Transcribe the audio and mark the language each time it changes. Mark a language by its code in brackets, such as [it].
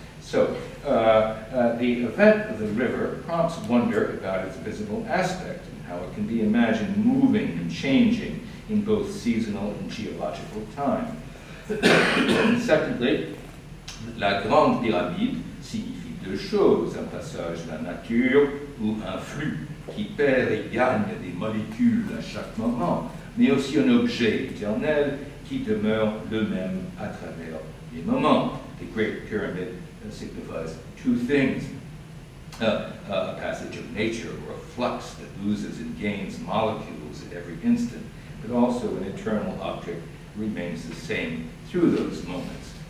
[en] So the event of the river prompts wonder about its visible aspect and how it can be imagined moving and changing in both seasonal and geological time. Secondly, [fr] la grande pyramide signifie 2 choses, un passage de la nature ou un flux qui perd et gagne des molécules à chaque moment, mais aussi un objet éternel qui demeure le même à travers les moments. [en] The Great Pyramid signifies 2 things. A passage of nature, or a flux that loses and gains molecules at every instant, but also an eternal object remains the same through those moments.